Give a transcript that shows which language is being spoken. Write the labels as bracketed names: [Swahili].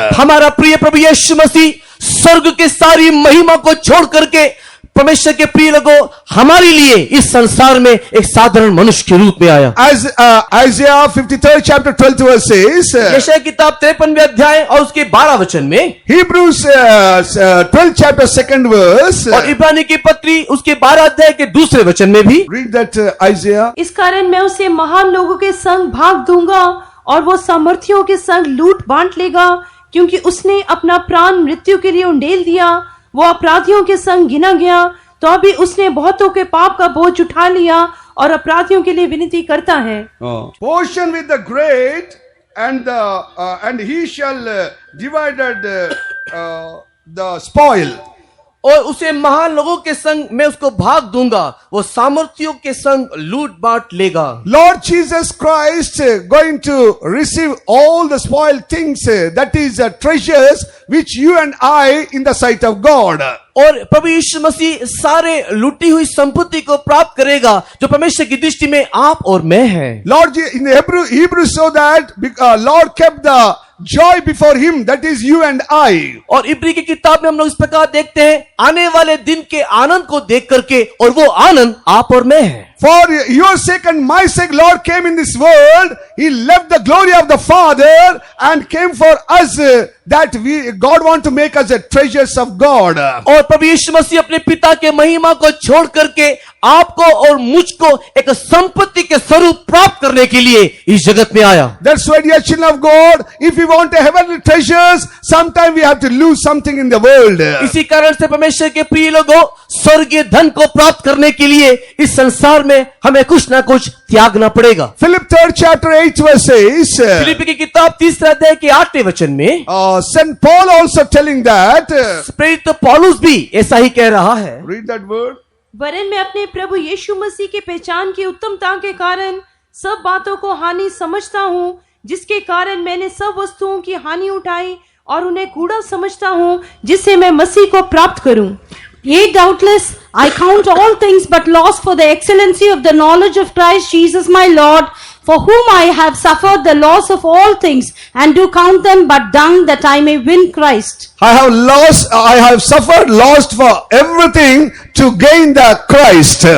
[Hindi] हमारा प्रिय प्रभु यीशु मसीह स्वर्ग की सारी महिमा को छोड़ करके परमेश्वर के प्रिय लोगों हमारे लिए इस संसार में एक साधारण मनुष्य के रूप में आया। [English] As Isaiah 53rd chapter 12th verse says, [Hindi] यशायाह किताब 53वें अध्याय और उसके 12 वचन में, [English] Hebrews 12th chapter 2nd verse, [Hindi] और इब्रानी की पत्री उसके 12 अध्याय के दूसरे वचन में भी, [English] read that Isaiah. [Hindi] इस कारण मैं उसे महान लोगों के संग भाग दूंगा और वो सामर्थियों के संग लूट बांट लेगा, क्योंकि उसने अपना प्राण मृत्यु के लिए उंडेल दिया। वो अपराधियों के संग गिना गया, तो अभी उसने बहुतों के पाप का बोझ उठा लिया और अपराधियों के लिए विनती करता है। [English] Portion with the great, and he shall divided the spoil. [Hindi] और उसे महान लोगों के संग मैं उसको भाग दूंगा, वो सामर्थियों के संग लूट बांट लेगा। [English] Lord Jesus Christ going to receive all the spoiled things, that is treasures which you and I in the sight of God. [Hindi] और प्रभु यीशु मसीह सारे लूटी हुई संपत्ति को प्राप्त करेगा जो परमेश्वर की दृष्टि में आप और मैं हैं। [English] Lord, in Hebrew so that Lord kept the joy before him, that is you and I. [Hindi] और इब्री की किताब में हम लोग इस प्रकार देखते हैं, आने वाले दिन के आनंद को देख करके, और वो आनंद आप और मैं है। [English] For your sake and my sake, Lord came in this world. He left the glory of the Father and came for us, that God want to make us the treasures of God. [Hindi] और प्रभु यीशु मसीह अपने पिता के महिमा को छोड़ करके आपको और मुझको एक संपत्ति के स्वरूप प्राप्त करने के लिए इस जगत में आया। [English] That's why, dear children of God, if we want a heavenly treasures, sometimes we have to lose something in the world. [Hindi] इसी कारण से परमेश्वर के प्रिय लोगों, स्वर्गीय धन को प्राप्त करने के लिए इस संसार में हमें कुछ ना कुछ त्यागना पड़ेगा। [English] Philip 3rd chapter 8 verse says, [Hindi] फिलिप्पी की किताब 3 अध्याय के 8वें वचन में [English] St. Paul also telling that, [Hindi] प्रेरित पौलुस भी ऐसा ही कह रहा है। [English] read that word. [Hindi] वरन मैं अपने प्रभु यीशु मसीह की पहचान की उत्तमता के कारण सब बातों को हानि समझता हूँ, जिसके कारण मैंने सब वस्तुओं की हानि उठाई और उन्हें कूड़ा समझता हूँ, जिससे मैं मसीह को प्राप्त करूं। [English] Yea, doubtless, I count all things but loss for the excellency of the knowledge of Christ Jesus my Lord, for whom I have suffered the loss of all things, and do count them but dung, that I may win Christ. I have suffered lost for everything to gain the Christ.